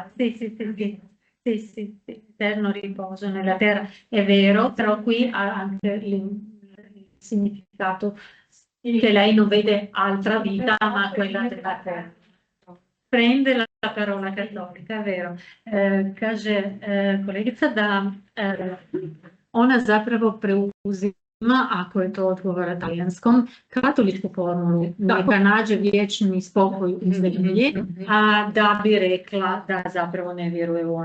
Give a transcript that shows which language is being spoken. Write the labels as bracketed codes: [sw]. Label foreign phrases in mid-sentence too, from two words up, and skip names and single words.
[it] Sì, eterno riposo nella terra, è vero, però qui ha anche il significato che lei non vede altra vita ma quella della terra. Prende la parola cattolica, è vero. [hr] Kaže kolegica da ona zapravo preuzima, ako je to odgovara talijanskom, katoličku formulu, neka nađe vječni spokoj u zemlji, a da bi rekla da zapravo ne vjeruje u ono.